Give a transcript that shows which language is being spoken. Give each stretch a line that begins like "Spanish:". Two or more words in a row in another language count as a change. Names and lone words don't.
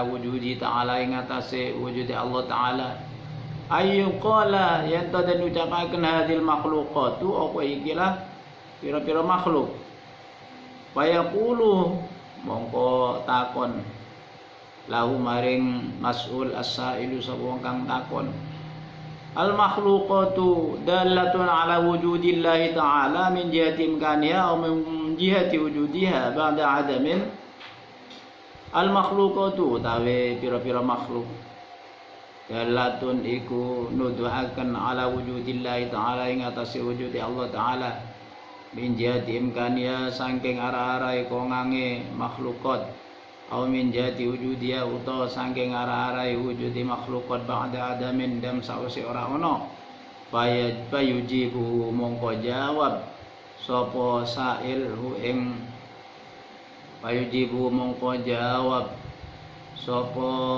Arabic: وجودِ تعالى
Javanese: ing atase wujud Allah taala
Arabic: أيْ قال
Javanese: yen to den ucapaken
Arabic: هذه المخلوقات
Javanese: apa ikilah pira-pira makhluk
Arabic: fayaqulu
Javanese: mongko takon
Arabic: lahu maring المسؤول السائل
Javanese: sapa wong kang takon
Arabic: المخلوقات دالة على وجود الله تعالى من جهة إمكانها أو من جهة وجودها بعد عدم. المخلوقات
Javanese: utawi pira-pira makhluk dalatun iku nuduhaken
Arabic: على وجود الله تعالى
Javanese: ing atase wujud Allah taala
Arabic: من جهة إمكانها
Javanese: saking arah-arahe kongange makhlukat
Arabic: أو من جهة وجودها
Javanese: utawa saking arah-arahe wujudi makhlukat
Arabic: بعد عدم
Javanese: dam sause ora ana fayujibu mongko jawab sapa sa'il hu ing fayujibu mongko jawab sapa